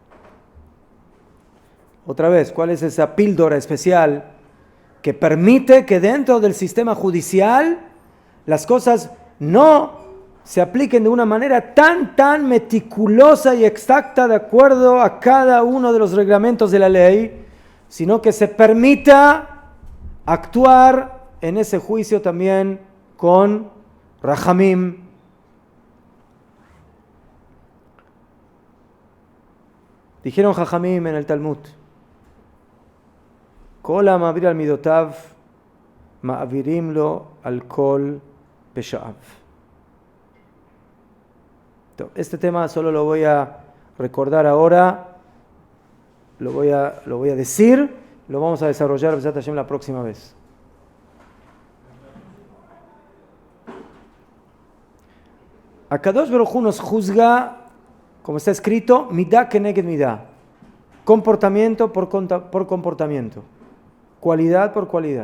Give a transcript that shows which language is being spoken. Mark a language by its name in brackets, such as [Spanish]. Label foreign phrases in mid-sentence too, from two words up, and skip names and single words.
[Spanish] Otra vez, ¿cuál es esa píldora especial que permite que dentro del sistema judicial las cosas no se apliquen de una manera tan meticulosa y exacta de acuerdo a cada uno de los reglamentos de la ley, sino que se permita actuar en ese juicio también con Rahamim? Dijeron Jajamim en el Talmud: [Hebrew] כל המעביר על מדותיו מעבירין לו על כל פשעיו. [Spanish] Este tema solo lo voy a recordar ahora, lo voy a decir, lo vamos a desarrollar la próxima vez. Akadosh Baruj Hu nos juzga, como está escrito, [Hebrew] מידה כנגד מידה, [Spanish] comportamiento por comportamiento, cualidad por cualidad.